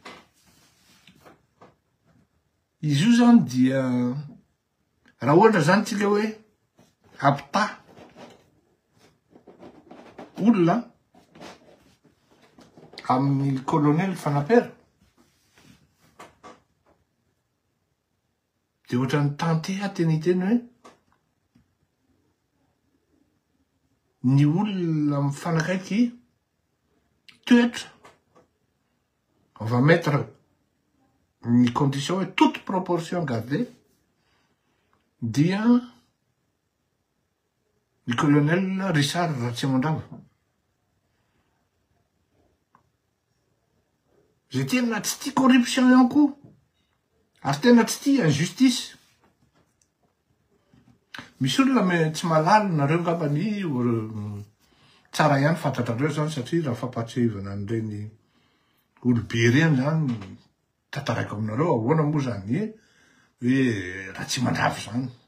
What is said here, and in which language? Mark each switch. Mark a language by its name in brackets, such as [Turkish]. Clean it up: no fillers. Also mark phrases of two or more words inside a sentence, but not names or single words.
[Malagasy] izy io zany dia raha ohatra zany tsika hoe ampita olona amin'ny colonel Fanapera dia ohatran'ny tante teny hoe ny olona mifanakaiky toetra. [French] On va mettre une condition et toute proportion gardée. [Malagasy] Dia ny colonel Richard Ratsimandrava. Zay tena tsy tia corruption ihany koa. Ary tena tsy tia injustice. Misy olona tsy malala nareo ngambany tsara ihany fantatrareo zany satria raha fampatsevana an'ireny olobe reny zany tantaraiko aminareo ahoana moa zany hoe Ratsimandrava zany.